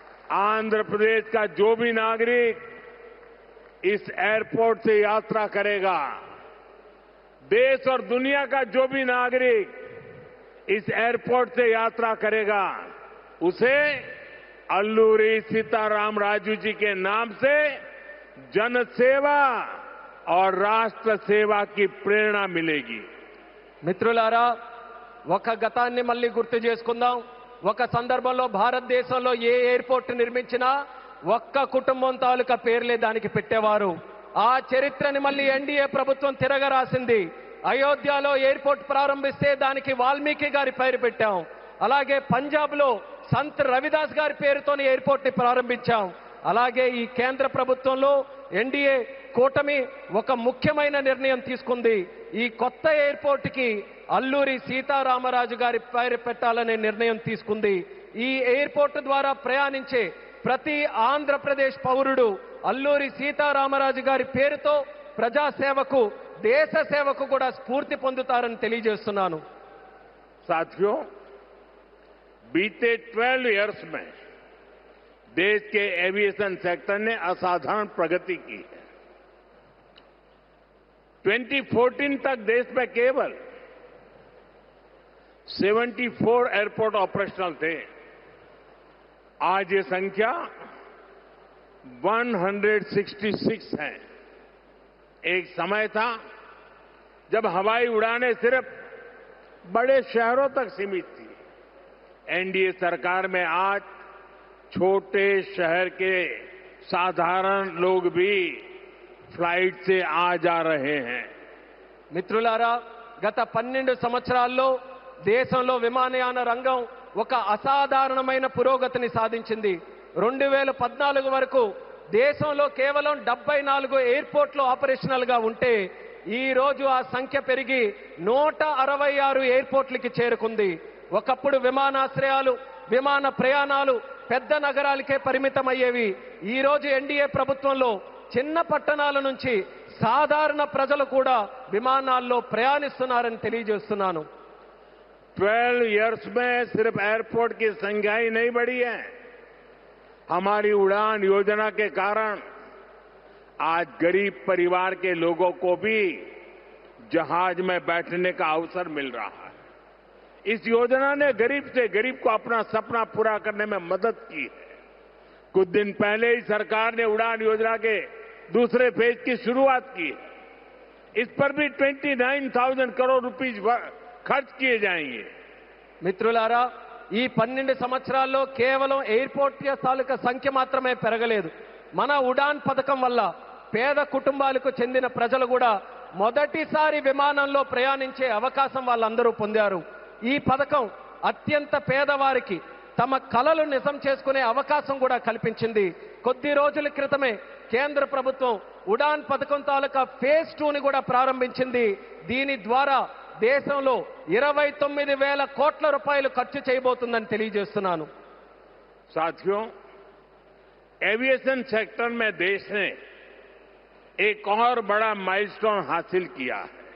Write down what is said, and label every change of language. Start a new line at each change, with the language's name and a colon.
Hindi: आंध्र प्रदेश का जो भी नागरिक इस एयरपोर्ट से यात्रा करेगा, देश और दुनिया का जो भी नागरिक इस एयरपोर्ट से यात्रा करेगा, उसे अल्लूरी सीताराम राजू जी के नाम से जन सेवा और राष्ट्र सेवा की प्रेरणा मिलेगी.
Telugu: మిత్రులారా, ఒక గతాన్ని మళ్ళీ గుర్తు చేసుకుందాం. ఒక సందర్భంలో భారతదేశంలో ఏ ఎయిర్పోర్ట్ నిర్మించినా ఒక్క కుటుంబం తాలూకా పేర్లే దానికి పెట్టేవారు. ఆ చరిత్రని మళ్ళీ ఎన్డీఏ ప్రభుత్వం తిరగరాసింది. అయోధ్యలో ఎయిర్పోర్ట్ ప్రారంభిస్తే దానికి వాల్మీకి గారి పేరు పెట్టాం. అలాగే పంజాబ్లో సంత్ రవిదాస్ గారి పేరుతోని ఎయిర్పోర్ట్ ని ప్రారంభించాం. అలాగే ఈ కేంద్ర ప్రభుత్వంలో ఎన్డీఏ కూటమి ఒక ముఖ్యమైన నిర్ణయం తీసుకుంది. ఈ కొత్త ఎయిర్పోర్ట్ కి అల్లూరి సీతారామరాజు గారి పేరు పెట్టాలనే నిర్ణయం తీసుకుంది. ఈ ఎయిర్పోర్ట్ ద్వారా ప్రయాణించే ప్రతి ఆంధ్రప్రదేశ్ పౌరుడు అల్లూరి సీతారామరాజు గారి పేరుతో ప్రజాసేవకు, దేశ సేవకు కూడా స్ఫూర్తి పొందుతారని తెలియజేస్తున్నాను.
Hindi: साथियों, बीते 12 इयर्स में देश के एविएशन सेक्टर ने असाधारण प्रगति की है. 2014 तक देश में केवल 74 एयरपोर्ट ऑपरेशनल थे. आज ये संख्या 166 है. एक समय था जब हवाई उड़ानें सिर्फ बड़े शहरों तक सीमित थी. एनडीए सरकार में आज छोटे शहर के साधारण लोग भी फ्लाइट से आ जा रहे हैं।
Telugu: మిత్రులారా, గత 12 సంవత్సరాల్లో దేశంలో విమానయాన రంగం ఒక అసాధారణమైన పురోగతిని సాధించింది. 2014 వరకు దేశంలో కేవలం 74 ఎయిర్పోర్ట్లు ఆపరేషనల్ గా ఉంటే ఈ రోజు ఆ సంఖ్య పెరిగి 166 ఎయిర్పోర్ట్లకి చేరుకుంది. ఒకప్పుడు విమానాశ్రయాలు, విమాన ప్రయాణాలు పెద్ద నగరాలకే పరిమితమయ్యేవి. ఈ రోజు ఎన్డీఏ ప్రభుత్వంలో చిన్న పట్టణాల నుంచి సాధారణ ప్రజలు కూడా విమానాల్లో ప్రయాణిస్తున్నారని తెలియజేస్తున్నాను.
Hindi: 12 इयर्स में सिर्फ एयरपोर्ट की संख्या ही नहीं बढ़ी है, हमारी उड़ान योजना के कारण आज गरीब परिवार के लोगों को भी जहाज में बैठने का अवसर मिल रहा है। इस योजना ने गरीब से गरीब को अपना सपना पूरा करने में मदद की है। कुछ दिन पहले ही सरकार ने उड़ान योजना के दूसरे फेज की शुरुआत की है। इस पर भी 29,000 करोड़ रुपीज खर्च किए जाएंगे.
Telugu: మిత్రులారా, ఈ 12 సంవత్సరాల్లో కేవలం ఎయిర్పోర్ట్ తాలూకా సంఖ్య మాత్రమే పెరగలేదు. మన ఉడాన్ పథకం వల్ల పేద కుటుంబాలకు చెందిన ప్రజలు కూడా మొదటిసారి విమానంలో ప్రయాణించే అవకాశం వాళ్ళందరూ పొందారు. ఈ పథకం అత్యంత పేదవారికి తమ కలలు నిజం చేసుకునే అవకాశం కూడా కల్పించింది. కొద్ది రోజుల క్రితమే కేంద్ర ప్రభుత్వం ఉడాన్ పథకం తాలూకా ఫేజ్ 2ని కూడా ప్రారంభించింది. దీని ద్వారా దేశంలో 29,000 కోట్ల రూపాయలు ఖర్చు చేయబోతుందని తెలియజేస్తున్నాను.
Hindi: साथियों, एविएशन सेक्टर में देश ने एक और बड़ा माइलस्टोन हासिल किया है.